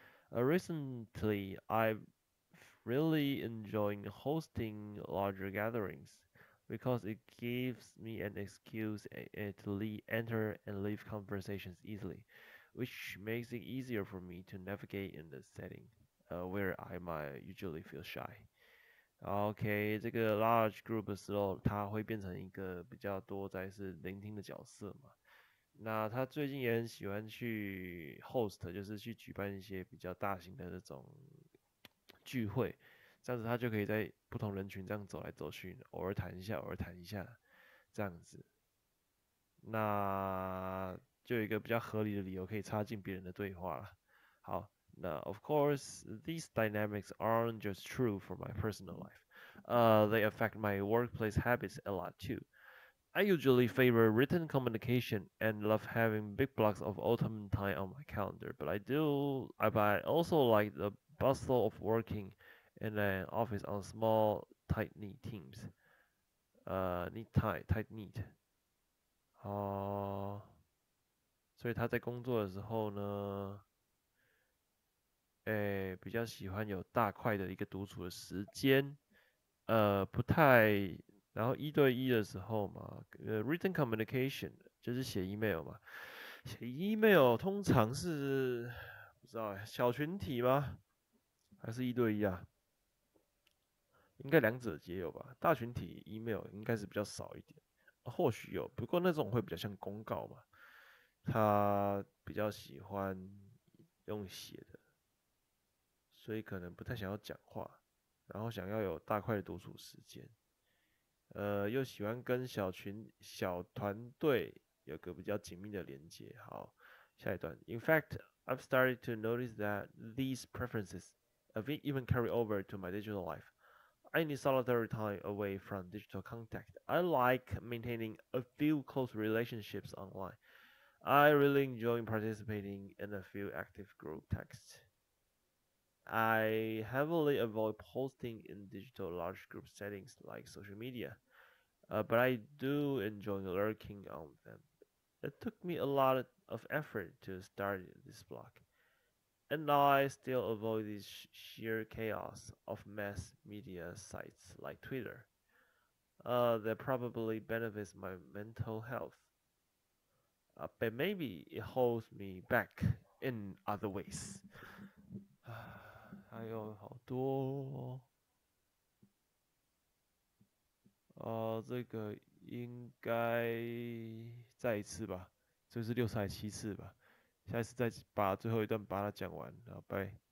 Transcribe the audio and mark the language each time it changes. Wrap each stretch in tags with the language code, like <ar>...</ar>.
<en>Recently, I've really enjoyed hosting larger gatherings because it gives me an excuse to enter and leave conversations easily, which makes it easier for me to navigate in the setting where I might usually feel shy.</en> <zh>OK，这个 large group 的时候，他会变成一个比较多在是聆听的角色嘛。那他最近也很喜欢去 host，就是去举办一些比较大型的这种聚会，这样子他就可以在不同人群这样走来走去，偶尔谈一下，偶尔谈一下，这样子，那就有一个比较合理的理由可以插进别人的对话了。好，那</zh> <en>of course these dynamics aren't just true for my personal life. They affect my workplace habits a lot too. I usually favor written communication and love having big blocks of autumn time on my calendar, but I also like the bustle of working in an office on small, tight-knit teams. Tight knit.</en> <zh>哦，所以他在工作的时候呢，比较喜欢有大块的一个独处的时间，不太，然后一对一的时候嘛，written communication 就是写 email 嘛，写 email 通常是不知道小群体吗？还是一对一啊？应该两者皆有吧。大群体 email 应该是比较少一点，或许有，不过那种会比较像公告嘛，他比较喜欢用写的，所以可能不太想要讲话，然后想要有大块的独处时间。又喜欢跟小团队有个比较紧密的连接。好，下一段。</zh> <en>In fact, I've started to notice that these preferences even carry over to my digital life. I need solitary time away from digital contact. I like maintaining a few close relationships online. I really enjoy participating in a few active group texts. I heavily avoid posting in digital large group settings like social media. But I do enjoy lurking on them. It took me a lot of effort to start this blog, and I still avoid the sheer chaos of mass media sites like Twitter. That probably benefits my mental health, but maybe it holds me back in other ways.</en> <zh>还有好多这个应该再一次吧，这是6次还是7次吧？下一次再把最后一段把它讲完，然后拜。</zh>